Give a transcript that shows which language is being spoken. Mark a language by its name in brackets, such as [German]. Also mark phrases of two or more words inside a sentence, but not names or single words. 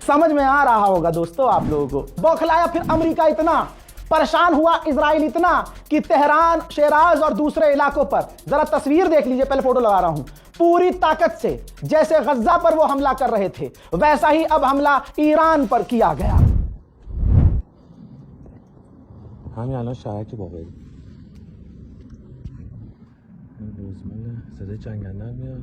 [Hindi] समझ में आ रहा होगा दोस्तों आप लोगों को। बौखलाया फिर अमेरिका इतना, परेशान हुआ इजराइल इतना कि तेहरान, शेराज और दूसरे इलाकों पर, जरा तस्वीर देख लीजिए, पहले फोटो लगा रहा हूं, पूरी ताकत से जैसे गज्जा पर वो हमला कर रहे थे वैसा ही अब हमला ईरान पर किया गया। [Persian] همین الان شهرک باقری روزمانه صدای جنگنده هم میاد.